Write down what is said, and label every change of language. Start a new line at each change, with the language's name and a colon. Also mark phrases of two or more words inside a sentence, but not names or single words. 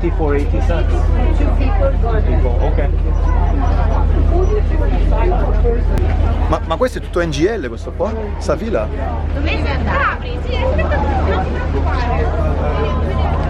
English: for 80 cents. People, ok.
Italian: Ma questo è tutto NGL questo qua? Savila? Dovete andare? Sì, aspetta, non ti preoccupare.